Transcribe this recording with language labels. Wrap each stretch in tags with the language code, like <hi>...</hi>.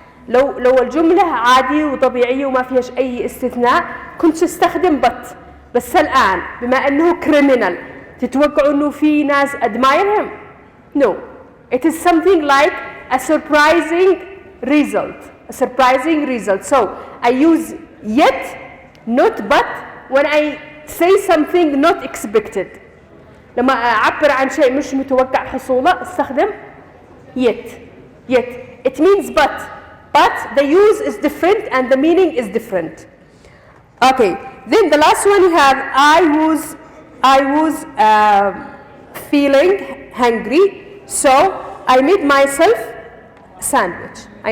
<ar>لو الجملة عادية وطبيعية وما فيهاش أي استثناء كنت استخدم بس الآن بما أنه criminal تتوقعوا أنه في ناس</ar> <en>admire him? No, it is something like a surprising result. So I use yet, not but when I say something not expected.</en> <ar>لما أعبر عن شيء مش متوقع حصوله استخدم yet.</ar> <en>It means but the use is different and the meaning is different. Okay, then the last one you have I was feeling hungry, so I made myself sandwich.</en>